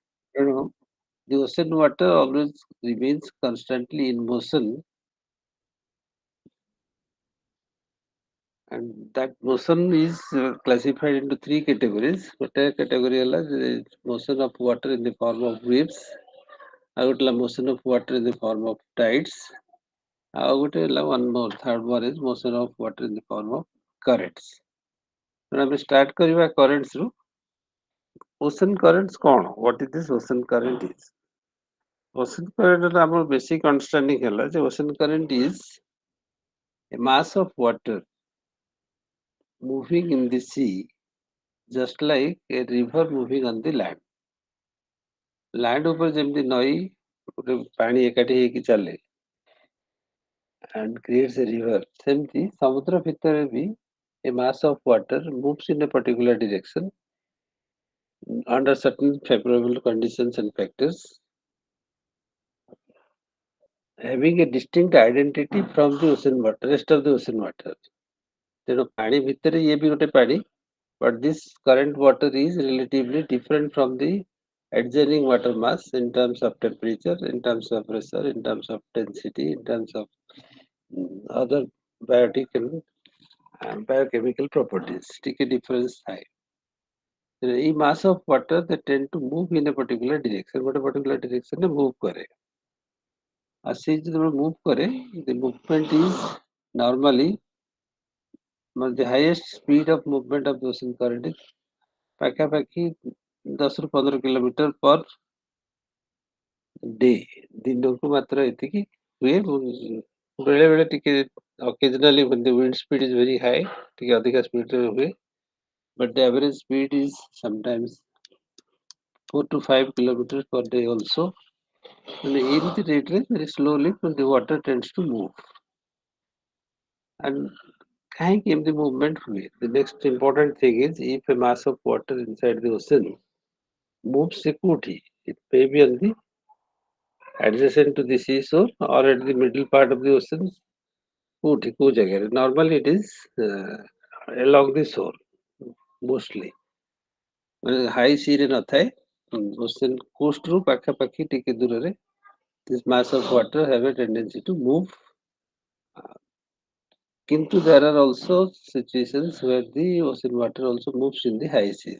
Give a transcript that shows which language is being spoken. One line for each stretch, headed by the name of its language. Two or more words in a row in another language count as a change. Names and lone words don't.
English: You know, the ocean water always remains constantly in motion, and that motion is classified into three categories. ଗୋଟେ category ହେଲା the motion of water in the form of waves,
Odia: ଆଉ ଗୋଟେ ହେଲା
English: motion of water in the form of tides,
Odia: ଆଉ ଗୋଟେ ହେଲା
English: one more third one is motion of water in the form of currents.
Odia: ତେଣୁ ଆମେ start କରିବା currents ରୁ.
English: Ocean currents
Odia: କ'ଣ?
English: What is this ocean current is? Ocean current
Odia: ର ଆମର
English: basic understanding
Odia: ହେଲା ଯେ
English: ocean current is a mass of water moving in the sea just like a river moving on the land.
Odia: Land ଉପରେ ଯେମିତି ନଈ ଗୋଟେ ପାଣି ଏକାଠି ହେଇକି ଚାଲେ
English: and creates a river,
Odia: ସେମିତି ସମୁଦ୍ର ଭିତରେ ବି
English: a mass of water moves in a particular direction under certain favorable conditions and factors, having a distinct identity from the ocean water, rest of the ocean water.
Odia: ତେଣୁ ପାଣି ଭିତରେ ଇଏ ବି ଗୋଟେ ପାଣି,
English: but this current water is relatively different from the adjoining water mass in terms of temperature, in terms of pressure, in terms of density, in terms of other biotic and biochemical properties.
Odia: ଟିକେ difference ଥାଏ.
English: A mass of water they tend to move in a particular direction, ଗୋଟେ particular direction ରେ move करे.
Odia: ଆଉ ସେ ଯେତେବେଳେ
English: move करे, the movement is normally the highest speed of movement of the ocean current is
Odia: ପାଖାପାଖି 10 ରୁ 15 କିଲୋମିଟର
English: per day.
Odia: ଦିନକୁ ମାତ୍ର ଏତିକି ହୁଏ. ବେଳେ ବେଳେ ଟିକେ
English: occasionally when the wind speed is very high,
Odia: ଟିକେ ଅଧିକା speed ରେ ହୁଏ.
English: But the average speed is sometimes 4 to 5 kilometers per day also. And ଏମିତି rate ରେ very slowly when the water tends to move.
Odia: And କାହିଁକି ଏମିତି movement ହୁଏ?
English: The next important thing is if a mass of water inside the ocean moves
Odia: ସେ କୋଉଠି?
English: It may be on the adjacent to the seashore or at the middle part of the ocean.
Odia: କୋଉଠି କୋଉ ଜାଗାରେ?
English: Normally it is along the shore mostly.
Odia: ମାନେ
English: high sea
Odia: ରେ ନଥାଏ.
English: Ocean coast
Odia: ରୁ ପାଖାପାଖି ଟିକେ ଦୂରରେ
English: this mass of water have a tendency to move. Kintu there are also situations where the ocean water also moves in the high seas.